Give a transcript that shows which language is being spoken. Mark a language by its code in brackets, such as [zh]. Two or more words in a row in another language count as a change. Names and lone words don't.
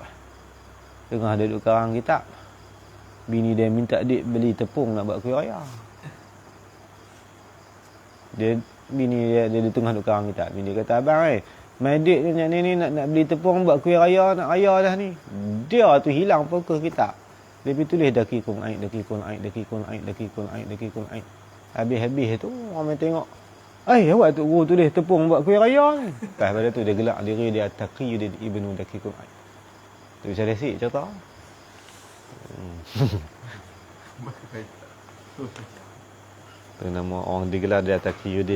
[ms] Tengah dia duduk karang kitab, bini dia minta adik beli tepung nak buat kuih raya. Bini dia di tengah duduk karang kitab. Bini dia kata, abang my adik ni nak beli tepung buat kuih raya, nak raya dah ni. Dia tu hilang fokus kitab. Dia pergi tulis Daqiqul Aid, Daqiqul Aid, Daqiqul Aid, Daqiqul Aid, Daqiqul Aid. Habis-habis tu orang tengok, awak tu guru tulis tepung buat kuih raya ni. Lepas pada tu dia gelak diri dia Taqiyuddin Ibnu Daqiqul Aid. Tu bisa resik cerita. Tu nama orang digelar dia Taqiyuddin.